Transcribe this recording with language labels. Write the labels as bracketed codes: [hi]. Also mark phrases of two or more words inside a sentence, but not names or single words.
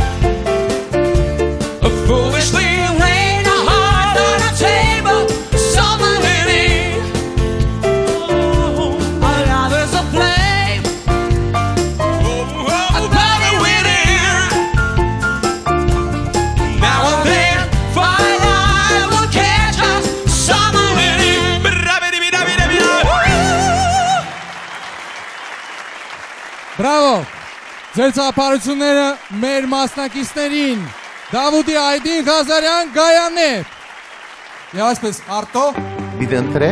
[en] foolishly laying our heart on the table, stumbling in. Our love is a flame, Burning within. Now and then, firelight will catch us, stumbling in. [hy] Բրավո։ Ձեր ծափարությունները մեր մասնակիցներին Դավուդի Այդին Ղազարյան Գայանե։ Եվ այսպես Արտո Պիտի ընտրեմ։